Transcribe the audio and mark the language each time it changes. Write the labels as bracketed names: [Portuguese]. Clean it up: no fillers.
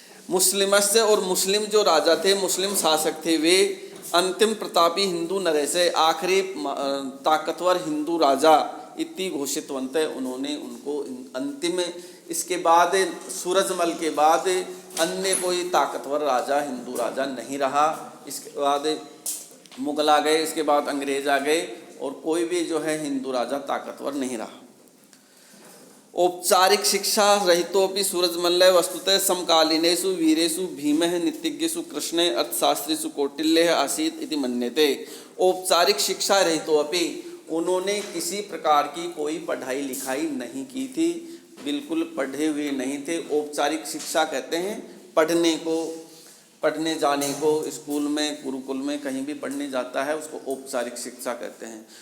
[Hindi] मुस्लिमस्य, और मुस्लिम जो राजा थे, मुस्लिम शासक थे, वे अंतिम प्रतापी हिंदू नरेश, आखिरी ताकतवर हिंदू राजा इति घोषितवंत, उन्होंने उनको अंतिम, इसके बाद सूरजमल के बाद अन्य कोई ताकतवर राजा, हिंदू राजा नहीं रहा। इसके बाद मुगल आ गए, इसके बाद अंग्रेज आ गए, और कोई भी जो है हिंदू राजा ताकतवर नहीं रहा। [Sanskrit] औपचारिक शिक्षा रहितोपि सूरजमल वस्तुतः समकालीनेषु वीरेषु भीमः नीतिज्ञेषु कृष्णे अर्थशास्त्रेषु कौटिल्यः आसीत् इति मन्यते। [Hindi] औपचारिक शिक्षा रहितोपि, उन्होंने किसी प्रकार की कोई पढ़ाई लिखाई नहीं की थी, बिल्कुल पढ़े हुए नहीं थे। औपचारिक शिक्षा कहते हैं पढ़ने को, पढ़ने जाने को, स्कूल में, गुरुकुल में कहीं भी पढ़ने जाता है उसको औपचारिक शिक्षा कहते हैं।